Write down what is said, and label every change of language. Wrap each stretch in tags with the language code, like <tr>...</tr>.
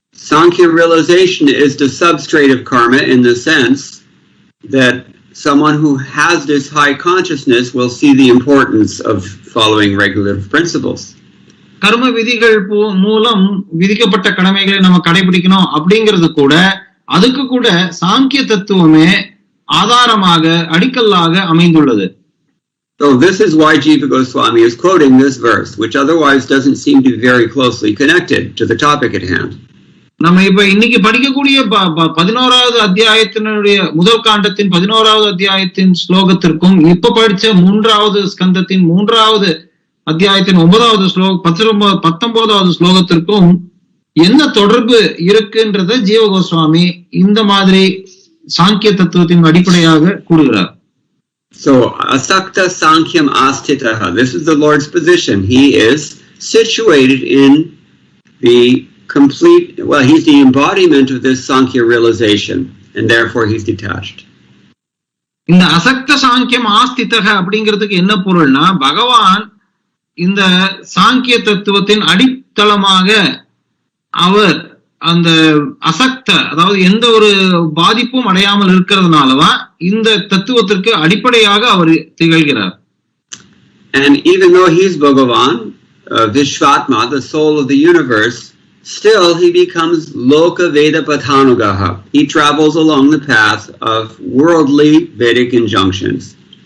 <en>Sankhya realization is the substrate of karma in the sense that someone who has this high consciousness will see the importance of following regulative principles.</en> <ta>கர்ம விதிகள் மூலம் விதிக்கப்பட்ட கடமைகளை நம்ம கடைபிடிக்கணும் அப்படிங்கிறது கூட அதுக்கு கூட சாங்கிய தத்துவமே ஆதாரமாக அடிக்கல்லாக அமைந்துள்ளது.</ta> <en>So this is why Jiva Goswami is quoting this verse, which otherwise doesn't seem to be very closely connected to the topic at hand.</en> <ta>நம்ம இப்ப இன்னைக்கு படிக்கக்கூடிய 11வது அத்தியாயத்தினுடைய முதல் காண்டத்தின் 11வது அத்தியாயத்தின் ஸ்லோகத்திற்கும் இப்ப படிச்ச 3வது ஸ்கந்தத்தின் 3வது அத்தியாயத்தின் 9வது ஸ்லோகம் 19வது ஸ்லோகத்திற்கும் என்ன தொடர்பு இருக்குன்றத ஜீவ கோஸ்வாமி இந்த மாதிரி சாங்கிய தத்துவத்தின் அடிப்படையாக கூறுகிறார்.</ta> <en>So</en> <sa>asakta sankyam astitaha,</sa> <en>this is the Lord's position. He is situated in the complete, well, he's the embodiment of this Sankhya realization, and therefore he's detached.</en> <ta>இந்த அசக்த சாங்கியம் ஆஸ்திதக அப்படிங்கிறதுக்கு என்ன பொருள்னா, பகவான் இந்த சாங்கிய தத்துவத்தின் அடித்தளமாக அவர் அந்த அசக்த, அதாவது எந்த ஒரு பாதிப்பும் அடையாமல் இருக்கிறதுனாலதான் இந்த தத்துவத்திற்கு அடிப்படையாக அவர் திகழ்கிறார்.</ta> <en>And even though he's Bhagavan, Vishvatma, the soul of the universe, still he becomes</en> <sa>loka veda pathanugaha.</sa> <en>He travels along the path of worldly Vedic injunctions.</en>